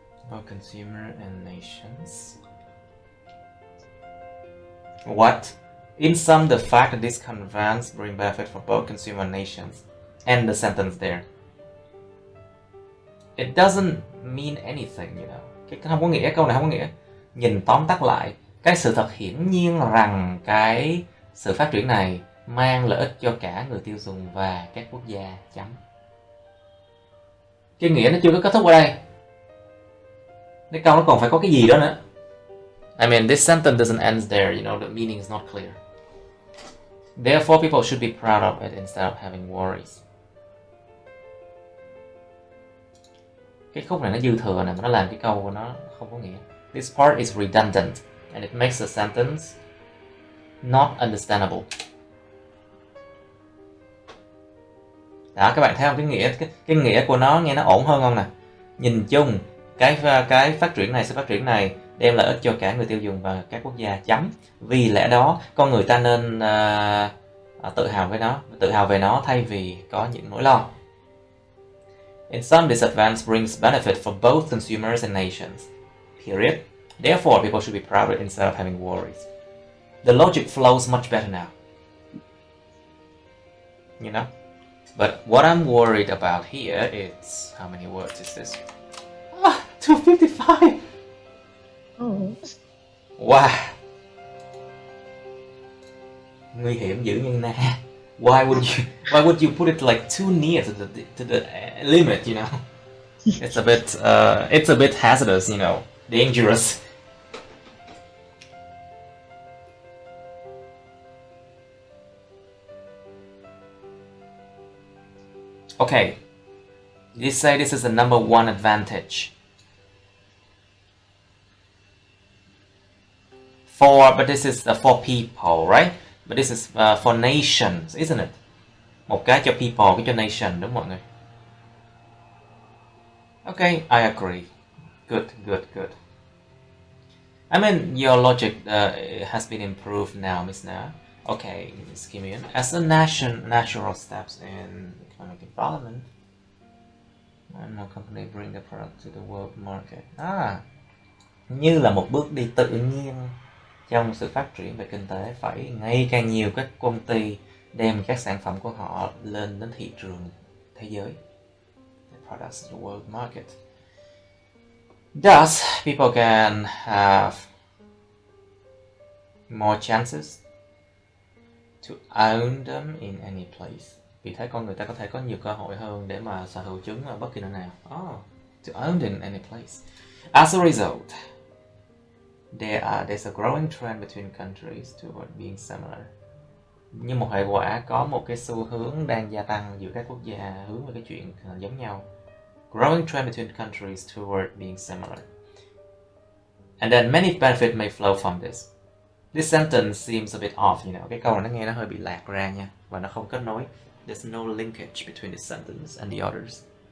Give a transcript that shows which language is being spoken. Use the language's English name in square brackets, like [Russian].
[English] Both consumer and nations. What? In sum, the fact that this conveys bring benefit for both consumer and nations. End the sentence there. It doesn't mean anything, you know. [Vietnamese] Cái không có nghĩa, câu này không có nghĩa. Nhìn tóm tắt lại, cái sự thật hiển nhiên rằng cái sự phát triển này mang lợi ích cho cả người tiêu dùng và các quốc gia. Chấm. Cái nghĩa nó chưa có kết thúc ở đây. Cái câu nó còn phải có cái gì đó nữa. [English] I mean, this sentence doesn't end there, you know, the meaning is not clear. Therefore, people should be proud of it instead of having worries. [Vietnamese] Cái khúc này nó dư thừa này, mà nó làm cái câu của nó không có nghĩa. [English] This part is redundant and it makes the sentence not understandable. [Vietnamese] Đó, các bạn thấy không? Cái nghĩa của nó nghe nó ổn hơn không nè. Nhìn chung, cái phát triển này, sự phát triển này đem lợi ích cho cả người tiêu dùng và các quốc gia. Chấm. Vì lẽ đó, con người ta nên tự hào về nó thay vì có những nỗi lo. [English] In sum, this advance brings benefit for both consumers and nations. Period. Therefore, people should be proud instead of having worries. The logic flows much better now. You know? But what I'm worried about here is, how many words is this? 255! Oh. Wow! [Vietnamese] Nguy hiểm dữ như na. [English] Why would you put it like too near to the limit, you know? It's a bit hazardous, you know, dangerous. Okay, you say this is the number one advantage. But this is for people, right? But this is for nations, isn't it? [Vietnamese] Một cái cho people, cái cho nation, đúng mọi người. [English] Okay, I agree. Good. I mean, your logic has been improved now, Miss Na. Okay, Miss Kim Yun. As a natural steps in economic development, and more company bring the product to the world market. [Vietnamese] Như là một bước đi tự nhiên trong sự phát triển về kinh tế, phải ngày càng nhiều các công ty đem các sản phẩm của họ lên đến thị trường thế giới. [English] The products to the world market. Thus, people can have more chances to own them in any place. [Vietnamese] Vì thế con người ta có thể có nhiều cơ hội hơn để mà sở hữu chúng ở bất kỳ nơi nào. [English] To own them in any place. As a result, there's a growing trend between countries toward being similar. [Vietnamese] Như một hệ quả, có một cái xu hướng đang gia tăng giữa các quốc gia hướng về cái chuyện giống nhau. [English] Growing trend between countries toward being similar. And then many benefits may flow from this. This sentence seems a bit off, you know. [Vietnamese] Cái câu này nó nghe nó hơi bị lạc ra nha, và nó không kết nối. [English] There's no linkage between this sentence and the others.